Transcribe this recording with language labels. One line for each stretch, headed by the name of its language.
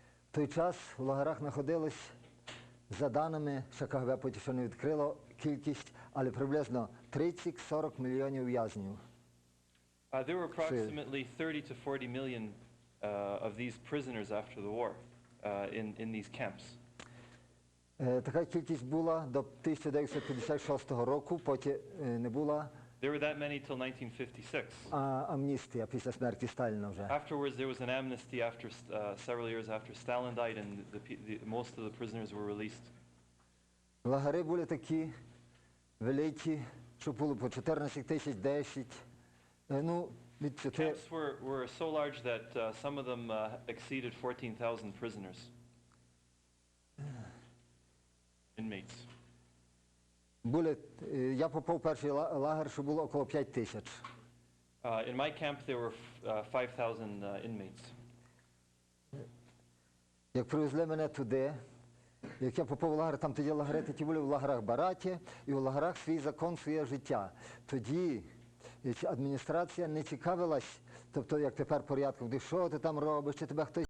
Ukrainian: В той час в лагерах знаходилось, за даними, ще КГБ поки що не відкрило кількість, але приблизно 30-40 мільйонів в'язнів.
English: There were approximately 30 to 40 million of these prisoners after the war in these camps.
Ukrainian: Така кількість була до 1956 року, потім не була
English: There were that many till 1956.
Ukrainian: амністія після смерті Сталіна вже.
English: Afterwards, there was an amnesty after several years after Stalin died, and most of the prisoners were released.
Ukrainian: Лагери були такі великі, що було по 14 тисяч, 10. Ну, від 4.
English: Camps were so large that some of them exceeded 14,000 prisoners. Inmates.
Ukrainian: Я попав в перший лагер, що було около 5 тисяч.
English: In my camp, there were 5,000 inmates.
Ukrainian: Як привезли мене туди, як я попав в лагер, там тоді лагери такі були в лагерах Бараті, і в лагерах свій закон, своє життя. Тоді адміністрація не цікавилась, тобто як тепер порядком, що ти там робиш, чи тебе хтось